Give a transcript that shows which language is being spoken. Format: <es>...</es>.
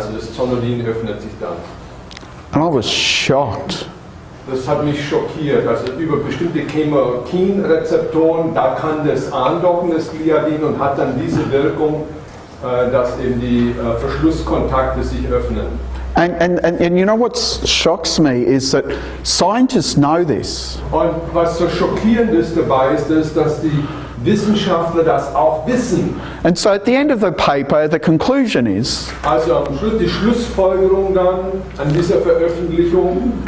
<de>Also das Zonulin öffnet sich dann.</de> <en>And I was shocked.</en> <de>Das hat mich schockiert. Also über bestimmte Chemokin-Rezeptoren, da kann das andocken, das Gliadin, und hat dann diese Wirkung, dass eben die Verschlusskontakte sich öffnen.</de> <en>And you know what shocks me is that scientists know this.</en> <de>Und was so schockierend ist dabei ist, dass die Wissenschaftler das auch wissen.</de> <en>And so at the end of the paper, the conclusion is</en> <de>also am Schluss die Schlussfolgerung dann an dieser Veröffentlichung,</de>